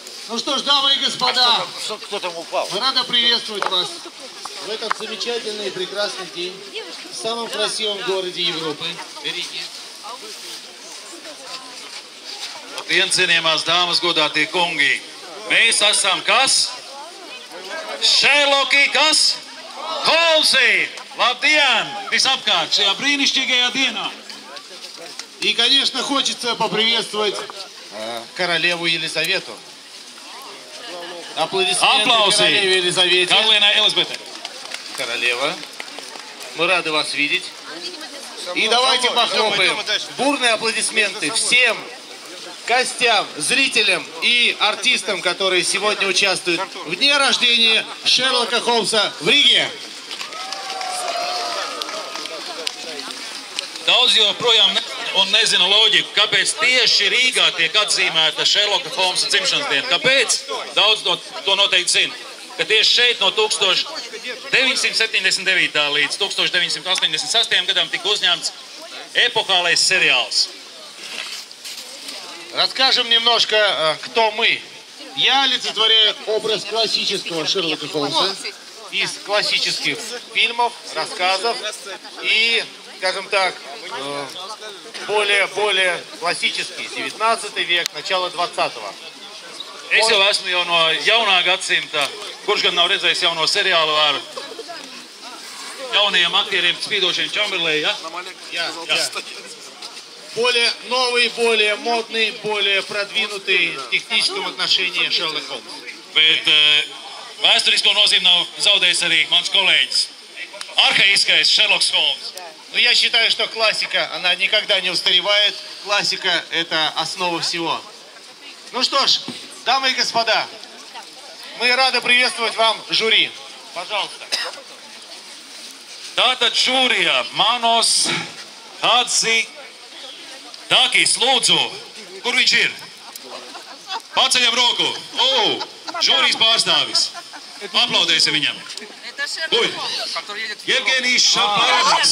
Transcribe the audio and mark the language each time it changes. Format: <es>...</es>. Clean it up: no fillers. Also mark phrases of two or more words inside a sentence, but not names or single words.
<ru>Ну что ж, дамы и господа, кто там упал? мы рады приветствовать вас в этот замечательный и прекрасный день в самом красивом городе Европы, Риге.</ru> <lv>Cienījamās dāmas, godātie kungi, mēs esam kas? Šerloki, kas? Holmsi! Labdien! Visapkārt šajā brīnišķīgajā dienā!</lv> <ru>И, конечно, хочется поприветствовать королеву Елизавету. Аплодисменты королеве Елизавете.</ru> <lv>Karalienei Elizabetei.</lv> <ru>Королева, мы рады вас видеть. И давайте похлопаем. Бурные аплодисменты всем гостям, зрителям и артистам, которые сегодня участвуют в дне рождения Шерлока Холмса в Риге.</ru> <lv>Daudz joprojām nezina loģiku, kāpēc tieši Rīgā tiek atzīmēta Šerloka Holmsa dzimšanas diena. Kāpēc? Daudz to noteikti zina. Ka tieši šeit no 1979. līdz 1986. gadam tika uzņemts</lv> <ru>эпохальный сериалс. Расскажем немножко, кто мы. Я олицетворяю образ классического Шерлока Холмса из классических фильмов, рассказов и, скажем так, более классический, 19 век, начало 20-го.</ru> <lv>Es jau esmu jau no jaunā gadsimta, kurš gan nav redzējis jauno seriālu ar jaunajiem aktieriem spīdošiem Čamberlī, ja? Jā.</lv> <ru>Более новый, более модный, более продвинутый в техническом отношении Шерлок Холмс.</ru> <lv>Bet vēsturisko nozīmi nav zaudējis arī mans kolēģis. Arhaiskais Šerloks Holms.</lv> <ru>Но я считаю, что классика, она никогда не устаревает. Классика – это основа всего. Ну что ж, дамы и господа, мы рады приветствовать вам жюри. Пожалуйста.</ru> <lv>Tātad žūrijā Manos Hadzi Takis, lūdzu, kur viņš ir? Paceļam roku. Žūrijas pārstāvis. Aplaudēsim viņam. Guļ. Jevgenijs Šaparevits.</lv>